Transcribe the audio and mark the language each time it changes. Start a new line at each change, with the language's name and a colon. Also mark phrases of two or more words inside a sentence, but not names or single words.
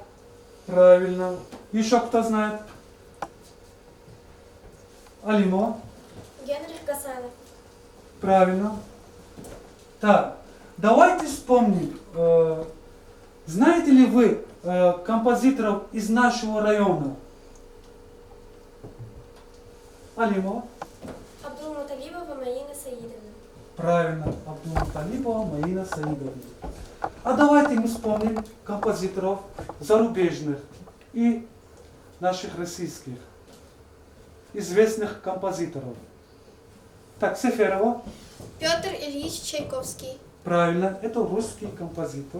Russian: Правильно. Еще кто знает? Алимова. Генрих Гасанов. Правильно. Так, давайте вспомним. Знаете ли вы композиторов из нашего района? Алимова. Абдулмуталибова Маина Саидовна. Правильно. Абдулмуталибова Маина Саидовна. А давайте мы вспомним композиторов зарубежных и наших российских. Известных композиторов. Так, Сеферова. Петр Ильич Чайковский. Правильно, это русский композитор.